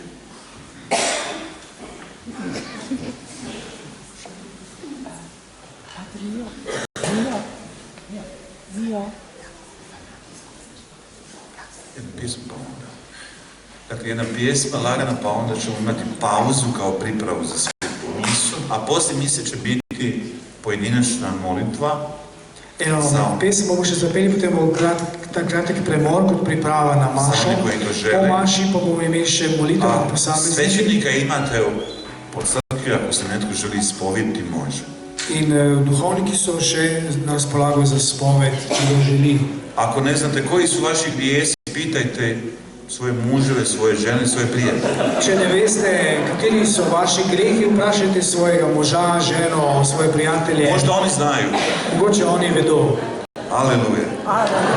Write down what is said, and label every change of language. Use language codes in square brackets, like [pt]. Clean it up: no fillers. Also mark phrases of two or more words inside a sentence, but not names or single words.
[hr] Jednu pjesmu pa onda. Dakle, jedna pjesma lagana, pa onda ćemo imati pauzu kao pripravu za svetu misu, a poslije mise će biti pojedinačna molitva. [sl] Eno [hr] Za- [sl] pesem bomo še zapeli, potem bo ta kratek premor kot priprava na mašo. [hr] one koji to žele. [sl] Po maši pa bomo imeli še molitev [hr] A [sl] posameznika. [hr] svećenika imate po crkvi, ako se netko želi ispovjediti, može. [sl] In duhovniki so še na razpolago za spoved, če ga želi. [hr] Ako ne znate koji su vaši grijesi, pitajte svoje muževe, svoje žene, svoje prijatelje. [sl] Če ne veste, kateri so vaši grehi, vprašajte svojega moža, ženo, svoje prijatelje. [hr] Možda oni znaju. [sl] Mogoče oni vedo. [hr] Aleluja.